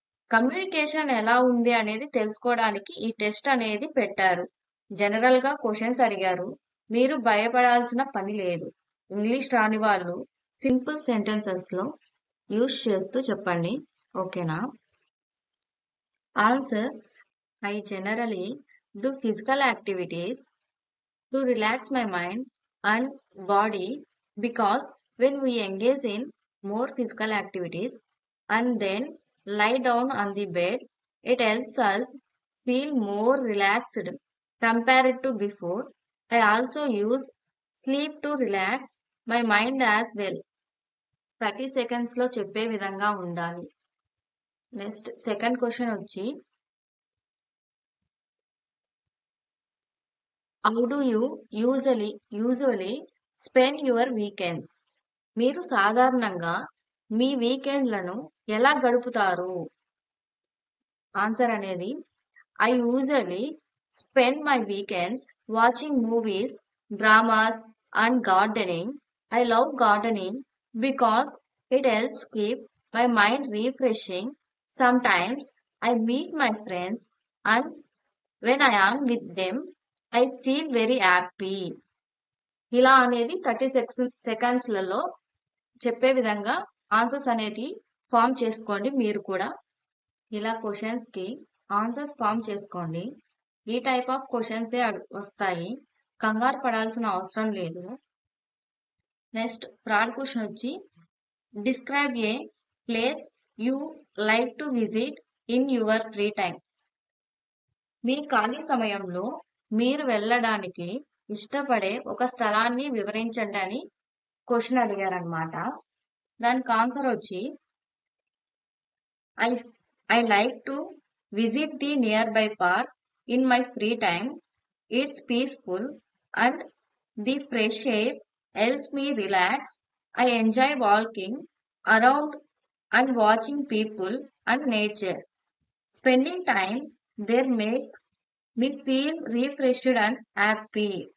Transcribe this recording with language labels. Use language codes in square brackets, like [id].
[te] Communication ఎలా ఉంది అనేది తెలుసుకోవడానికి ఈ టెస్ట్ అనేది పెట్టారు. జనరల్‌గా క్వెషన్స్ అడిగారు. మీరు భయపడాల్సిన పని లేదు. ఇంగ్లీష్ రాని వాళ్ళు సింపుల్ సెంటెన్సెస్‌లో యూజ్ చేస్తూ చెప్పండి. ఓకేనా? [en] Answer: I generally do physical activities to relax my mind and body because when we engage in more physical activities and then lie down on the bed, it helps us feel more relaxed compared to before. I also use sleep to relax my mind as well. [te] 30 సెకండ్స్‌లో చెప్పే విధంగా ఉండాలి. Next second question వచ్చి [en] How do you usually spend your weekends? [te] మీరు సాధారణంగా మీ వీకెండ్‌లను ఎలా గడుపుతారు? Answer అనేది [en] I usually spend my weekends watching movies, dramas and gardening. I love gardening because it helps keep my mind refreshing. Sometimes I meet my friends and when I am with them, I feel very happy. [te] ఇలా అనేది 30 సెకండ్స్‌లలో చెప్పే విధంగా answers అనేటివి form చేసుకోండి మీరు కూడా. ఇలా క్వెషన్స్‌కి answers form చేసుకోండి. ఈ టైప్ ఆఫ్ క్వెషన్సే వస్తాయి. కంగారు పడాల్సిన అవసరం లేదు. నెక్స్ట్ థర్డ్ క్వెషన్ వచ్చి [en] Describe a place you like to visit in your free time. [te] మీ ఖాళీ సమయంలో మీరు వెళ్ళడానికి ఇష్టపడే ఒక స్థలాన్ని వివరించండి అని క్వెషన్ అడిగారనమాట. దానికి ఆన్సర్ వచ్చి [en] I like to visit the nearby park in my free time. It's peaceful and the fresh air helps me relax. I enjoy walking around and watching people and nature. Spending time there makes me feel refreshed and happy.